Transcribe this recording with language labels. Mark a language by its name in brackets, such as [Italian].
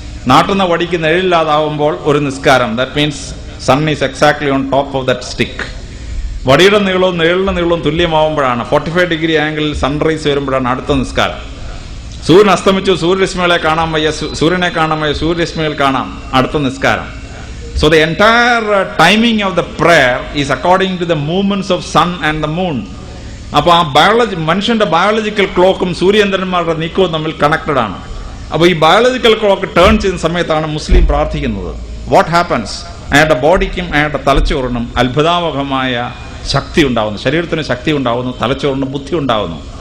[Malayalam] നാട്ടിൽ നിന്ന് വടിക്ക് നിഴലില്ലാതാവുമ്പോൾ ഒരു നിസ്കാരം, [English] That means sun is exactly on top of that stick. [Malayalam] വടിയുടെ നീളവും നിഴലിന്റെ നീളവും തുല്യമാവുമ്പോഴാണ്, 45 ഡിഗ്രി ആംഗിളിൽ സൺറൈസ് വരുമ്പോഴാണ് അടുത്ത നിസ്കാരം. സൂര്യൻ അസ്തമിച്ചു, സൂര്യരശ്മികളെ കാണാൻ വയ്യ, സൂര്യനെ കാണാൻ വയ്യ, സൂര്യരശ്മികൾ കാണാം, അടുത്ത നിസ്കാരം. [English] So the entire timing of the prayer is according to the movements of sun and the moon. [Malayalam] അപ്പോൾ ആ മനുഷ്യന്റെ ബയോളജിക്കൽ ക്ലോക്കും സൂര്യചന്ദ്രന്മാരുടെ നീക്കവും തമ്മിൽ കണക്റ്റഡ് ആണ്. അപ്പോൾ ഈ ബയോളജിക്കൽ ക്ലോക്ക് ടേൺ ചെയ്യുന്ന സമയത്താണ് മുസ്ലിം പ്രാർത്ഥിക്കുന്നത്. [English] What happens? [Malayalam] അയാളുടെ ബോഡിക്കും അയാളുടെ തലച്ചോറിനും അത്ഭുതാവഹമായ ശക്തി ഉണ്ടാവുന്നു, ശരീരത്തിന് ശക്തി ഉണ്ടാവുന്നു, തലച്ചോറിന് ബുദ്ധി ഉണ്ടാവുന്നു.